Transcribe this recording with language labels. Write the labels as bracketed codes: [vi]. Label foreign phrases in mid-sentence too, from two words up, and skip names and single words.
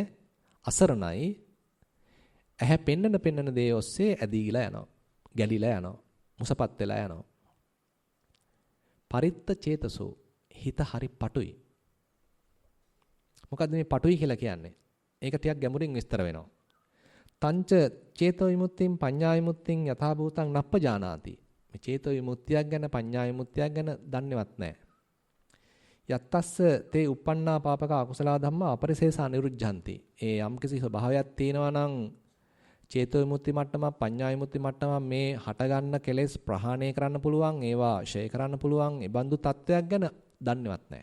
[si] අසරණයි. ඇහැ පෙන්නන දේ ඔස්සේ ඇදීලා යනවා. ගැලිලා යනවා. මුසපත් වෙලා යනවා. [pi] පරිත්ත චේතසෝ [si] හිත හරි පටුයි. මොකද්ද මේ පටුයි කියලා කියන්නේ? ඒක ටිකක් ගැඹුරින් විස්තර වෙනවා. [pi] තංච චේතෝ විමුක්තිං පඤ්ඤා විමුක්තිං යථා භූතං නප්පජානාති. [si] මේ චේතෝ විමුක්තියක් ගැන පඤ්ඤා විමුක්තියක් ගැන දන්නේවත් නැහැ. [pi] යත්තස්ස තේ uppannā පාපක අකුසල ධම්මා අපරිසේසා නිරුද්ධಂತಿ. [si] ඒ යම්කිසි ස්වභාවයක් තියෙනවා නම් චේතෝ විමුක්ති මට්ටමක් පඤ්ඤා විමුක්ති මට්ටමක් මේ හටගන්න කෙලෙස් ප්‍රහාණය කරන්න පුළුවන්, ඒවා ෂය කරන්න පුළුවන්, ඒ බඳු තත්වයක් ගැන දන්නේවත් නැහැ.